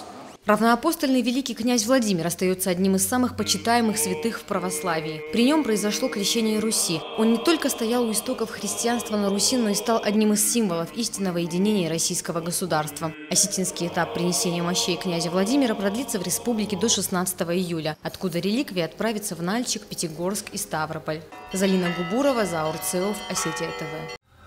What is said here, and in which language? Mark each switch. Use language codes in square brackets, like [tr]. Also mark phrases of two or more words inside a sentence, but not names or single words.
[ru] Равноапостольный великий князь Владимир остается одним из самых почитаемых святых в православии. При нем произошло крещение Руси. Он не только стоял у истоков христианства на Руси, но и стал одним из символов истинного единения российского государства. Осетинский этап принесения мощей князя Владимира продлится в республике до 16 июля, откуда реликвии отправятся в Нальчик, Пятигорск и Ставрополь. Залина Губурова, Заур Цеов, Осетия ТВ.